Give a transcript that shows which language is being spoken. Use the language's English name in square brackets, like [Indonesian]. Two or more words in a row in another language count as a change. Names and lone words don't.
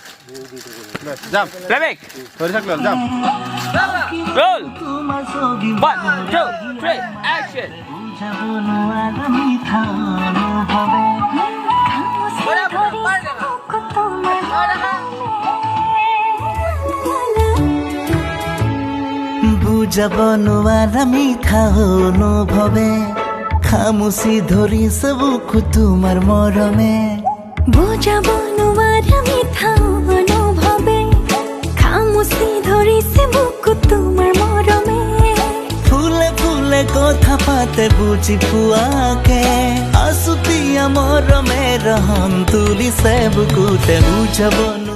[English] jump playback [Bangla] ধরে থাকলো [English] jump roll 1 2 3 action [Assamese] বুঝাবনো আর মিঠা অনুভবে খামুচি ধৰিছে বুকু তোমাৰ মৰমে বুঝাবনো আর মিঠা অনুভবে খামুচি ধৰিছে বুকু তোমাৰ মৰমে ফুলে ফুলে কথা পাতে বুজি পোৱাকে আছুতীয়া মৰমে ৰহন তুলিছে বুকুতে বুঝাবনো